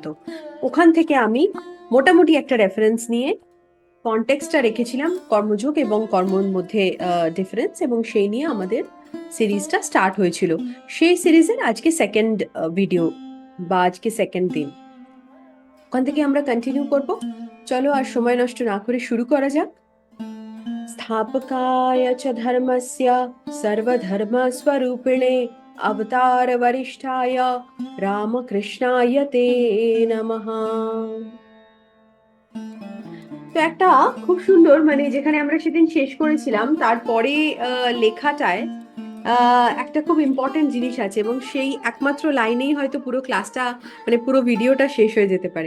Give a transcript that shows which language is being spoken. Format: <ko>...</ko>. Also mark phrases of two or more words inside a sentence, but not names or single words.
<bn>ওখান থেকে আমি মোটামুটি একটা রেফারেন্স নিয়ে কনটেক্সটটা রেখেছিলাম, কর্মযোগ এবং কর্মর মধ্যে ডিফারেন্স, এবং সেই নিয়ে আমাদের সিরিজটা স্টার্ট হয়েছিল। সেই সিরিজের আজকে</bn> <en>second video</en> <bn>বা আজকে সেকেন্ড দিন, ওখান থেকে আমরা কন্টিনিউ করব। চলো আর সময় নষ্ট না করে শুরু করা যাক।</bn> <sa>स्थापकाय च धर्मस्य सर्वधर्मस्वरूपिणे अवतार वरिष्ठाय रामकृष्णाय ते नमः।</sa> <bn>তো একটা খুব সুন্দর, মানে যেখানে আমরা সেদিন শেষ করেছিলাম তারপরে লেখাটায় একটা খুব ইম্পর্টেন্ট জিনিস আছে, এবং সেই একমাত্র লাইনেই হয়তো পুরো ক্লাসটা, মানে পুরো ভিডিওটা শেষ হয়ে যেতে পারে।</bn>